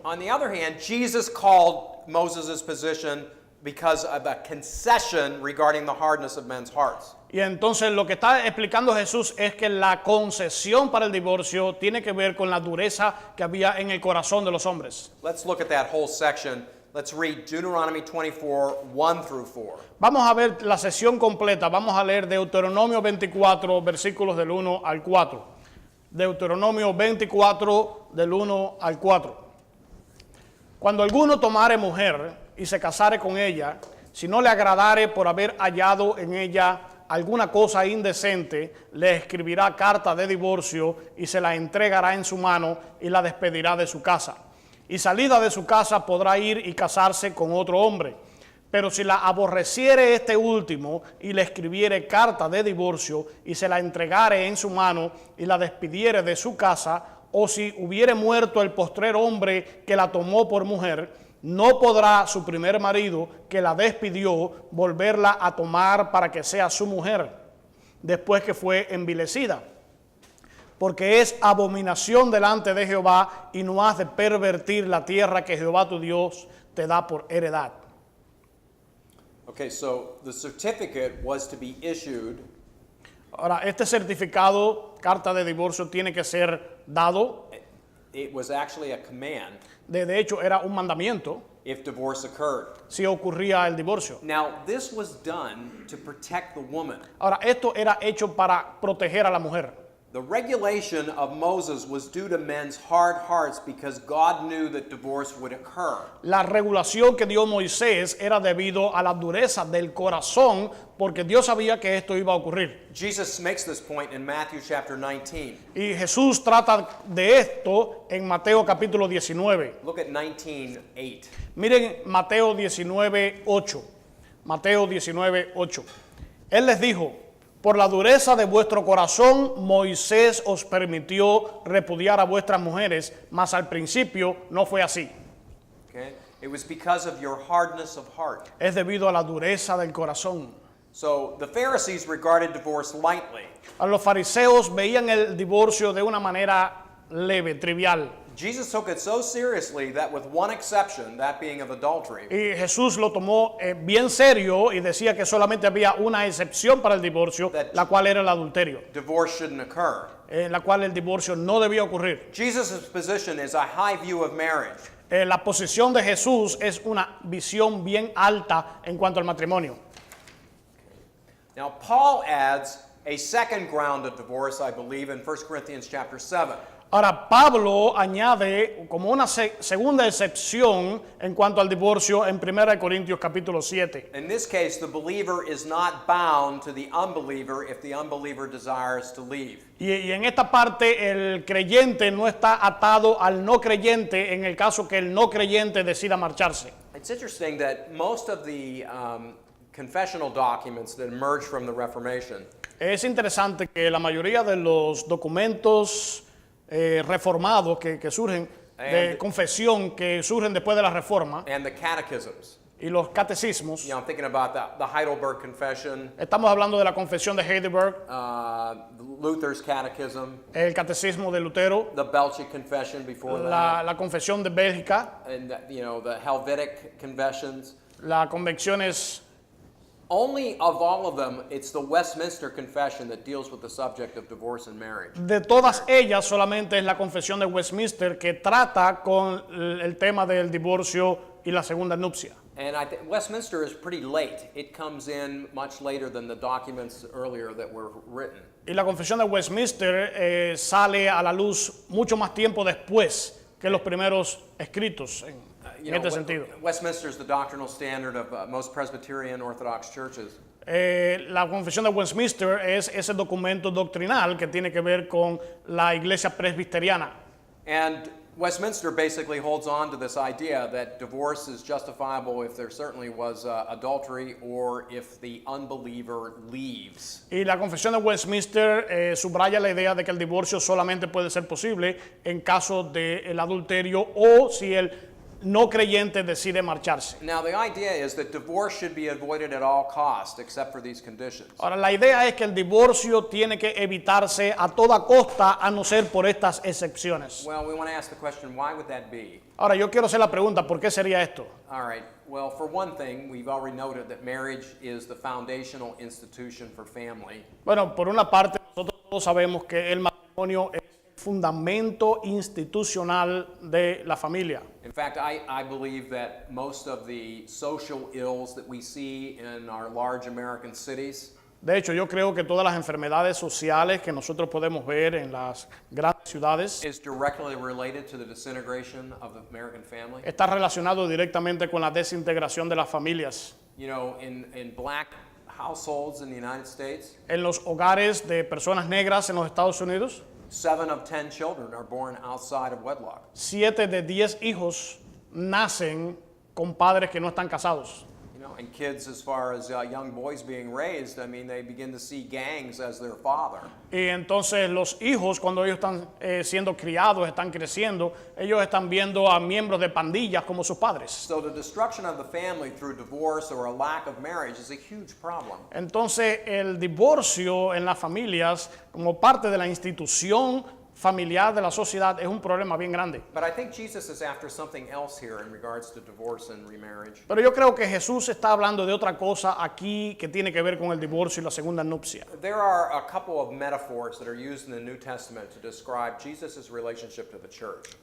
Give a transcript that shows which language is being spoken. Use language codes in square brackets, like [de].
[en] On the other hand, Jesus called Moses' position because of a concession regarding the hardness of men's hearts. [es] Y entonces lo que está explicando Jesús es que la concesión para el divorcio tiene que ver con la dureza que había en el corazón de los hombres. [en] Let's look at that whole section. Let's read Deuteronomy 24, 1 through 4. [es] Vamos a ver la sesión completa. Vamos a leer Deuteronomio 24, versículos del 1 al 4. Deuteronomio 24, del 1 al 4. Cuando alguno tomare mujer y se casare con ella, si no le agradare por haber hallado en ella alguna cosa indecente, le escribirá carta de divorcio y se la entregará en su mano y la despedirá de su casa. Y salida de su casa podrá ir y casarse con otro hombre. Pero si la aborreciere este último y le escribiere carta de divorcio y se la entregare en su mano y la despidiere de su casa, o si hubiere muerto el postrer hombre que la tomó por mujer, no podrá su primer marido que la despidió volverla a tomar para que sea su mujer, después que fue envilecida. Porque es abominación delante de Jehová y no has de pervertir la tierra que Jehová tu Dios te da por heredad. [en] Okay, so the certificate was to be issued [es] Ahora, este certificado, carta de divorcio, tiene que ser dado. [en] it was actually a command [es] De hecho, era un mandamiento [en] if divorce occurred. [es] si ocurría el divorcio. [en] Now, this was done to protect the woman. [es] Ahora, esto era hecho para proteger a la mujer. [en] The regulation of Moses was due to men's hard hearts because God knew that divorce would occur. [es] La regulación que dio Moisés era debido a la dureza del corazón, porque Dios sabía que esto iba a ocurrir. [en] Jesus makes this point in Matthew chapter 19. [es] Y Jesús trata de esto en Mateo capítulo 19. [en] Look at 19:8. [es] Miren Mateo 19:8. Mateo 19:8. Él les dijo: por la dureza de vuestro corazón, Moisés os permitió repudiar a vuestras mujeres, mas al principio no fue así. [en] Okay? It was because of your hardness of heart. [es] Es debido a la dureza del corazón. [en] So the Pharisees regarded divorce lightly. [es] A los fariseos veían el divorcio de una manera leve, trivial. [en] Jesus took it so seriously that with one exception, that being of adultery, [es] Y Jesús lo tomó bien serio y decía que solamente había una excepción para el divorcio, la cual era el adulterio, [en] divorce shouldn't occur. [es] en la cual el divorcio no debía ocurrir. [en] Jesus' position is a high view of marriage. [es] La posición de Jesús es una visión bien alta en cuanto al matrimonio. [en] Now, Paul adds a second ground of divorce, I believe, in 1 Corinthians chapter 7. [es] Ahora, Pablo añade como una segunda excepción en cuanto al divorcio en 1 Corintios capítulo 7. [en] In this case, the believer is not bound to the unbeliever if the unbeliever desires to leave. [es] Y en esta parte el creyente no está atado al no creyente en el caso que el no creyente decida marcharse. [en] It's interesting that most of the confessional documents that emerged from the Reformation [es] Es interesante que la mayoría de los documentos reformados que surgen de confesión que surgen después de la reforma [en] and the catechisms, [es] y los catecismos, [en] I'm thinking about the Heidelberg Confession, [es] estamos hablando de la confesión de Heidelberg, [en] Luther's Catechism, [es] el catecismo de Lutero, [en] the Belgic Confession before that, [es] la confesión de Bélgica, [en] and the Helvetic Confessions. [es] las convenciones. [en] Only of all of them, it's the Westminster Confession that deals with the subject of divorce and marriage. [es] De todas ellas, solamente es la confesión de Westminster que trata con el tema del divorcio y la segunda nupcia. [en] And I think Westminster is pretty late. It comes in much later than the documents earlier that were written. [es] Y la confesión de Westminster sale a la luz mucho más tiempo después que los primeros escritos en este sentido. [en] Westminster is the doctrinal standard of most Presbyterian Orthodox churches. [es] La confesión de Westminster es ese documento doctrinal que tiene que ver con la iglesia presbiteriana. [en] And Westminster basically holds on to this idea that divorce is justifiable if there certainly was adultery or if the unbeliever leaves. [es] Y la confesión de Westminster subraya la idea de que el divorcio solamente puede ser posible en caso del adulterio o si el no creyente decide marcharse. [en] Now the idea is that divorce should be avoided at all costs except for these conditions. [es] Ahora, la idea es que el divorcio tiene que evitarse a toda costa a no ser por estas excepciones. [en] Well, we want to ask the question, why would that be? [es] Ahora, yo quiero hacer la pregunta, ¿por qué sería esto? [en] All right. Well, for one thing, we've already noted that marriage is the foundational institution for family. [es] Bueno, por una parte, nosotros todos sabemos que el matrimonio es el fundamento institucional de la familia. [en] In fact, I believe that most of the social ills that we see in our large American cities [es] De hecho, yo creo que todas las enfermedades sociales que nosotros podemos ver en las grandes ciudades [en] is directly related to the disintegration of the American family. [es] está relacionado directamente con la desintegración de las familias. [en] You know, in black households in the United States, [es] En los hogares de personas negras en los Estados Unidos, [en] 7 of 10 children are born outside of wedlock. [es] 7 de 10 hijos nacen con padres que no están casados. [en] You know, and kids, as far as young boys being raised, I mean, they begin to see gangs as their father. [es] Y entonces los hijos, cuando ellos están siendo criados, están creciendo, ellos están viendo a miembros de pandillas como sus padres. [en] So the destruction of the family through divorce or a lack of marriage is a huge problem. [es] Entonces el divorcio en las familias, como parte de la institución familiar de la sociedad, es un problema bien grande. [en] But I think Jesus is after something else here in regards to divorce and remarriage. [es] Pero yo creo que Jesús está hablando de otra cosa aquí que tiene que ver con el divorcio y la segunda nupcia. [en] There are a couple of metaphors that are used in the New Testament to describe Jesus' relationship to the church.